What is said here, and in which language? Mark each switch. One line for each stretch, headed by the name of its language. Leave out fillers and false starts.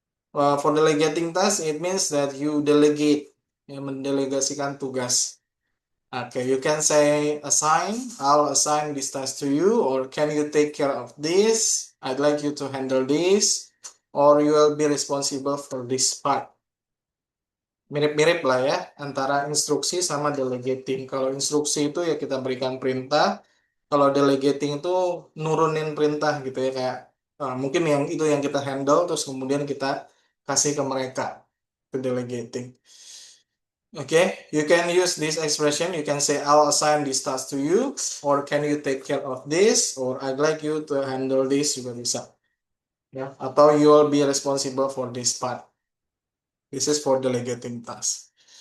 English: For delegating task, it means that you delegate, ya,
Indonesian: mendelegasikan tugas.
English: Okay, you can say assign, I'll assign this task to you, or can you take care of this? I'd like you to handle this, or you will be responsible for this part.
Indonesian: Mirip-mirip lah ya, antara instruksi sama delegating. Kalau instruksi itu ya kita berikan perintah, kalau delegating itu nurunin perintah gitu ya, kayak mungkin yang itu yang kita handle, terus kemudian kita kasih ke mereka, ke delegating.
English: Okay, you can use this expression. You can say, I'll assign this task to you, or can you take care of this, or I'd like you to handle this
Indonesian: juga bisa.
English: Ya, atau you will be responsible for this part. This is for delegating task.